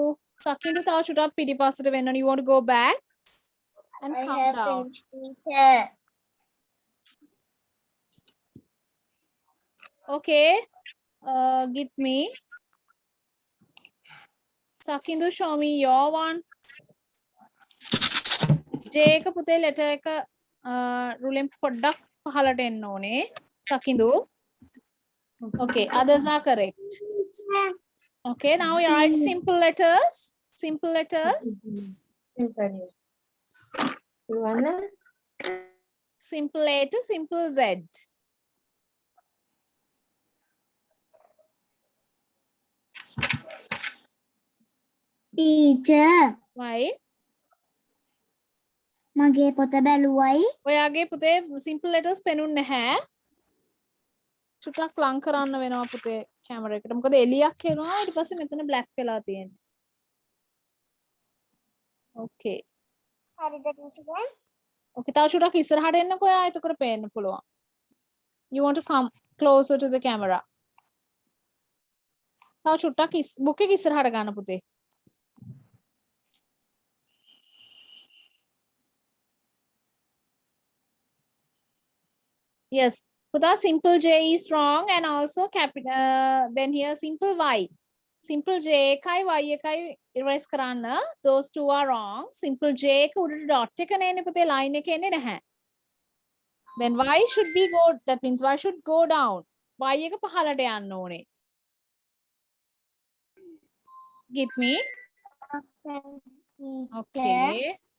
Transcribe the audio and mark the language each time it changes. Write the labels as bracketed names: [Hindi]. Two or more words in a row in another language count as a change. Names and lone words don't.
[Sinhala] Sakindu තව චුට්ටක් පිටිපස්සට වෙන්න. [English] You want to go back and I come have down. finished, teacher. Okay. Get me. Sakindu, show me your one. [Sinhala] J එක පුතේ letter එක රුලෙන් පොඩ්ඩක් පහළට එන්න ඕනේ. Sakindu. [English] Okay, others are correct. Okay, now you write simple letters. Simple letters. Simple A to simple Z. Teacher. Why? [Sinhala] මගේ පොත බැලුවයි. ඔයාගේ පුතේ [English] simple letters [Sinhala] පෙනුන්නේ නැහැ. චුට්ටක් ලං කරන්න වෙනවා පුතේ කැමරා එකට. මොකද එළියක් එනවා ඊට පස්සේ මෙතන black වෙලා තියෙන්නේ. Okay. හරිද teacher? Okay, තව චුට්ටක් ඉස්සරහට එන්නකෝ ඔයා. එතකොට පේන්න පුළුවන්. [English] You want to come closer to the camera. [Sinhala] තව චුට්ටක් book එක ඉස්සරහට ගන්න පුතේ. [English] Yes. Puta, simple J is wrong and also then here simple Y. Simple J [Sinhala] එකයි Y එකයි erase කරන්න. [English] Those two are wrong. Simple J [Sinhala] එක උඩට dot එක නෙන්නේ පුතේ line එක එන්නේ නැහැ. [English] Then Y should be go, that means Y should go down. [Sinhala] Y එක පහළට යන්න ඕනේ. [English] Get me? Okay.